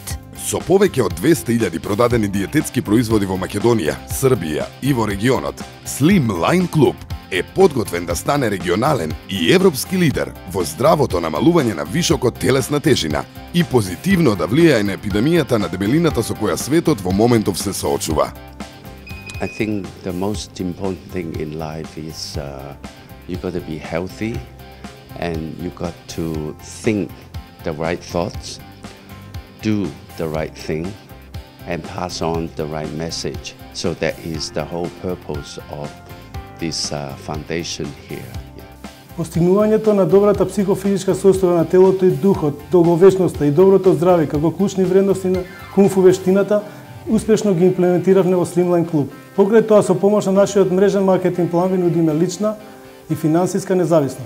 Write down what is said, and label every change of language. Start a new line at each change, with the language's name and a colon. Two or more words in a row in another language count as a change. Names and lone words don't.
Macedonian: Со повеќе од 200.000 продадени диететски производи во Македонија, Србија и во регионот, Slimline клуб е подготвен да стане регионален и европски лидер во здравото намалување на вишокот телесна тежина и позитивно да влијае на епидемијата на дебелината со која светот во моментов се соочува.
English: I think the most important thing in life is you got to be healthy and you got to think the right thoughts, do the right thing and pass on the right message. So that is the whole purpose of this foundation here.
Macedonian: Постигнувањето на добрата психофизичка состојба на телото и духот, долговечноста и доброто здраве како клучни вредности на кунфу вештината успешно ги имплементиравме во Slimline клуб. Покрај тоа, со помош на нашиот мрежен маркетинг план ви нудиме лична и финансиска независност.